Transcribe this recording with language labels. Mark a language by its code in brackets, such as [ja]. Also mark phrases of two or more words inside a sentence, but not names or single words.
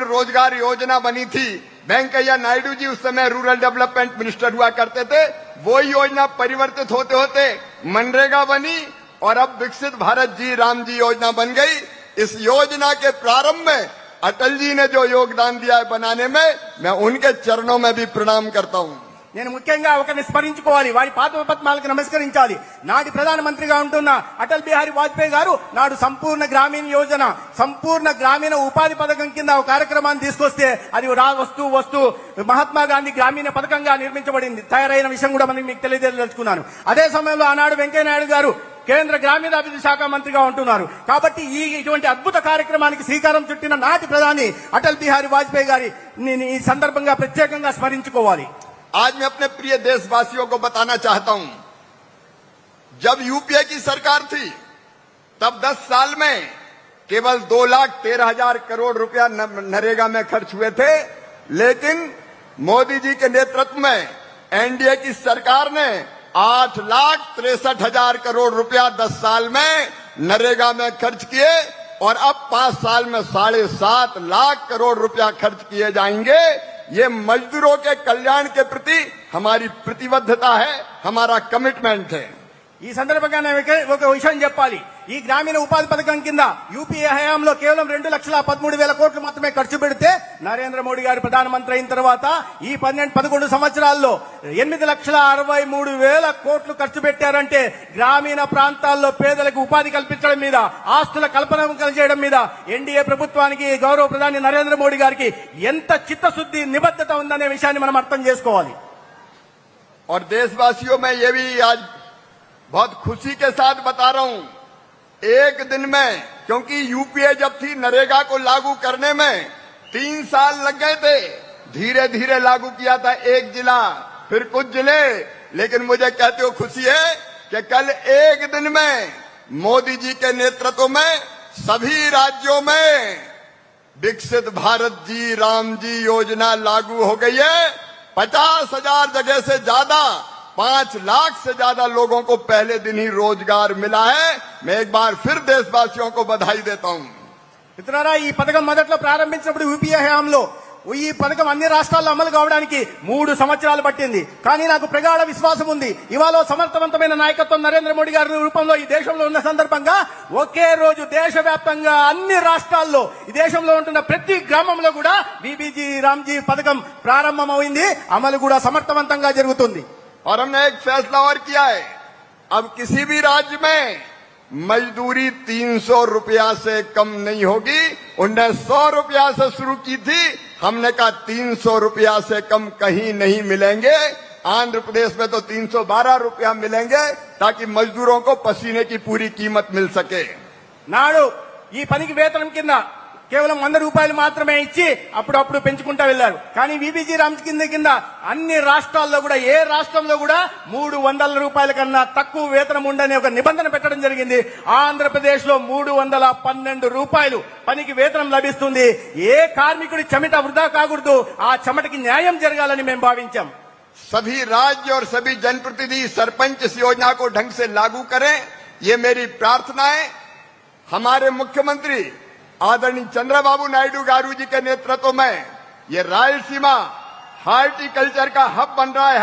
[hi] रोजगार योजना बनी थी, वेंकैया नायडू जी उस समय [en] rural development minister [hi] हुआ करते थे, वो योजना परिवर्तित होते होते मनरेगा बनी और अब विकसित भारत जी राम जी योजना बन गई। इस योजना के प्रारंभ में अटल जी ने जो योगदान दिया है बनाने में, मैं उनके चरणों में भी प्रणाम करता हूं। [te] నేను ముఖ్యంగా ఒకరిని స్మరించుకోవాలి, వారి పాదపద్మాలకు నమస్కరించాలి. నాటి ప్రధానమంత్రిగా ఉంటున్న అటల్ బిహారీ వాజ్పేయి గారు నాడు సంపూర్ణ గ్రామీణ యోజన, సంపూర్ణ గ్రామీణ ఉపాధి పథకం కింద ఒక కార్యక్రమాన్ని తీసుకొస్తే అది వస్తూ మహాత్మా గాంధీ గ్రామీణ పథకంగా నిర్మించబడింది, తయారైన విషయం కూడా మీకు తెలియజేయదలుచుకున్నాను. అదే సమయంలో ఆనాడు వెంకయ్య నాయుడు గారు కేంద్ర గ్రామీణాభివృద్ధి శాఖ మంత్రిగా ఉంటున్నారు. కాబట్టి ఇటువంటి అద్భుత కార్యక్రమానికి శ్రీకారం చుట్టిన నాటి ప్రధాని అటల్ బిహారీ వాజ్పేయి గారి ఈ సందర్భంగా ప్రత్యేకంగా స్మరించుకోవాలి. [hi] आज मैं अपने प्रिय देशवासियों को बताना चाहता हूं, जब यूपीए की सरकार थी तब 10 साल में केवल 2,13,000 करोड़ रुपया नरेगा में खर्च हुए थे, लेकिन मोदी जी के नेतृत्व में एनडीए की सरकार ने 8,63,000 करोड़ रुपया 10 साल में नरेगा में खर्च किए और अब 5 साल में 7.5 लाख करोड़ रुपया खर्च किए जाएंगे। ये मजदूरों के कल्याण के प्रति हमारी प्रतिबद्धता है, हमारा कमिटमेंट है। [te] ఈ సందర్భంగా ఒక విషయం చెప్పాలి. ఈ గ్రామీణ ఉపాధి పథకం కింద యూపీఏ హయాంలో కేవలం 2,13,000 కోట్లు మాత్రమే ఖర్చు పెడితే నరేంద్ర మోడీ గారు ప్రధానమంత్రి అయిన తర్వాత ఈ 11 సంవత్సరాల్లో 8,63,000 కోట్లు ఖర్చు పెట్టారంటే గ్రామీణ ప్రాంతాల్లో పేదలకు ఉపాధి కల్పించడం మీద, ఆస్తుల కల్పన చేయడం మీద ఎన్డీఏ ప్రభుత్వానికి, గౌరవ ప్రధాని నరేంద్ర మోడీ గారికి ఎంత చిత్తశుద్ధి, నిబద్ధత ఉందనే విషయాన్ని మనం అర్థం చేసుకోవాలి. [hi] और देशवासियों में ये भी आज बहुत खुशी के साथ बता रहा हूं, एक दिन में, क्योंकि यूपीए जब थी नरेगा को लागू करने में 3 साल लग गए थे, धीरे धीरे लागू किया था एक जिला फिर कुछ जिले, लेकिन मुझे कहते हो खुशी है कि कल एक दिन में मोदी जी के नेतृत्व में सभी राज्यों में विकसित भारत जी राम जी योजना लागू हो गई है। 50,000 जगह से ज्यादा, 5 लाख से ज्यादा लोगों को पहले दिन ही रोजगार मिला है। मैं एक बार फिर देशवासियों को बधाई देता हूं. [te] మిత్రులారా, ఈ పథకం మొదట్లో ప్రారంభించినప్పుడు యూపీఏ హయాంలో ఈ పథకం అన్ని రాష్ట్రాల్లో అమలు కావడానికి 3 సంవత్సరాలు పట్టింది. కానీ నాకు ప్రగాఢ విశ్వాసం ఉంది, ఇవాళ సమర్థవంతమైన నాయకత్వం నరేంద్ర మోడీ గారి రూపంలో ఈ దేశంలో ఉన్న సందర్భంగా ఒకే రోజు దేశవ్యాప్తంగా అన్ని రాష్ట్రాల్లో, ఈ దేశంలో ఉంటున్న ప్రతి గ్రామంలో కూడా బీబీజీ రామ్జీ పథకం ప్రారంభమైంది, అమలు కూడా సమర్థవంతంగా జరుగుతుంది. [hi] और हमने एक फैसला और किया है, अब किसी भी राज्य में मजदूरी 300 रुपया से कम नहीं होगी। उन्हें 100 रुपया से शुरू की थी, हमने कहा 300 रुपया से कम कहीं नहीं मिलेंगे। आंध्र प्रदेश में तो 312 रुपया मिलेंगे ताकि मजदूरों को पसीने की पूरी कीमत मिल सके। [te] నాడు ఈ పనికి వేతనం కింద కేవలం 100 రూపాయలు మాత్రమే ఇచ్చి అప్పుడప్పుడు పెంచుకుంటా వెళ్లారు. కానీ బీబీజీ రామ్జీ కింద అన్ని రాష్ట్రాల్లో కూడా, ఏ రాష్ట్రంలో కూడా 300 రూపాయల కన్నా తక్కువ వేతనం ఉండని ఒక నిబంధన పెట్టడం జరిగింది. ఆంధ్రప్రదేశ్ లో 312 రూపాయలు పనికి వేతనం లభిస్తుంది. ఏ కార్మికుడి చెమట వృధా కాకూడదు, ఆ చెమటకి న్యాయం జరగాలని మేము భావించాం. [hi] सभी राज्य और सभी जनप्रतिनिधि सरपंच इस योजना को ढंग से लागू करें, ये मेरी प्रार्थना है। हमारे मुख्यमंत्री आदरणीय चंद्रबाबू नायडू गारू जी के नेतृत्व में ये रायलसीमा हार्टिकल्चर का हब बन रहा है।